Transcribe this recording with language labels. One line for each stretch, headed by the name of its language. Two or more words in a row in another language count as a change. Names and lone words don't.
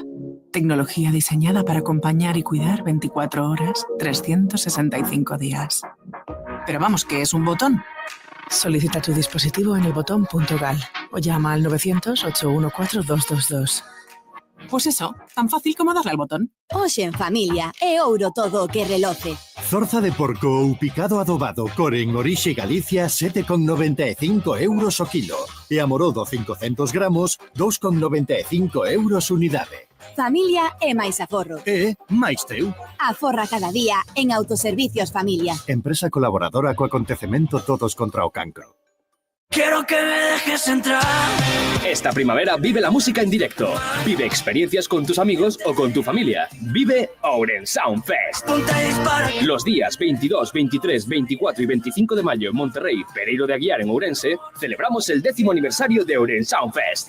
Spanish: Tecnología diseñada para acompañar y cuidar 24 horas, 365 días. Pero vamos, ¿qué es un botón? Solicita tu dispositivo en elbotón.gal o llama al 900-814-222. Pues eso, tan fácil como darle al botón.
Galician: Hoxe en familia, é ouro todo o que reloce. Zorza de porco ou picado adobado core en orixe Galicia 7,95 € o kilo. E amorodo 500 gramos 2,95 € unidade. Familia é máis aforro. E máis teu. Aforra cada día en Autoservicios Familia. Empresa colaboradora co acontecemento Todos contra o Cancro.
Spanish: Quiero que me dejes entrar. Esta primavera vive la música en directo. Vive experiencias con tus amigos o con tu familia. Vive Ourense Sound Fest. Los días 22, 23, 24 y 25 de mayo en Monterrey, Pereiro de Aguiar en Ourense, celebramos el 10º aniversario de Ourense Sound Fest.